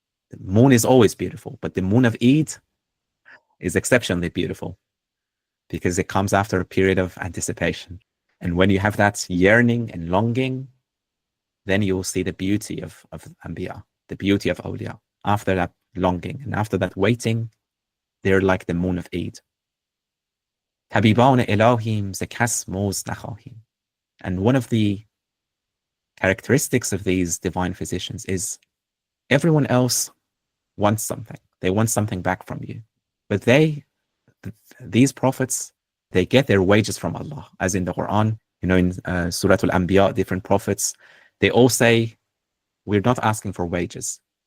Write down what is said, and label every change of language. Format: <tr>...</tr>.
<en>The moon is always beautiful, but the moon of Eid is exceptionally beautiful because it comes after a period of anticipation. And when you have that yearning and longing, then you will see the beauty of Anbiya, the beauty of awliya. After that longing and after that waiting, they're like the moon of Eid.</en> <fa>طبیبان الهیم ز کس مزد نخواهیم.</fa> <en>And one of the characteristics of these divine physicians is everyone else wants something. They want something back from you. But these prophets, they get their wages from Allah. As in the Quran, in Surah Al-Anbiya, different prophets, they all say, we're not asking for wages.</en>